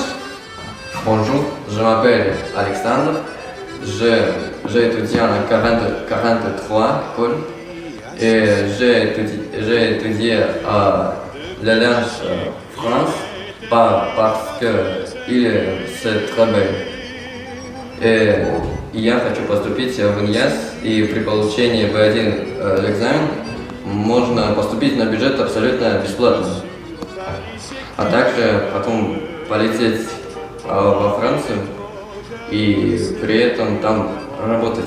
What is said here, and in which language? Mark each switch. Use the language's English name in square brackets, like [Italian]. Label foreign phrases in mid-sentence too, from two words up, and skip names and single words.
[French] Bonjour, je m'appelle Alexandre. J'ai étudié en 43 école et j'ai étudié à l'Alliance France parce que c'est très belle. [Russian] И я хочу поступить в ИНЯС, и при получении B1 экзамен можно поступить на бюджет абсолютно бесплатно. А также потом полететь во Францию и при этом там работать.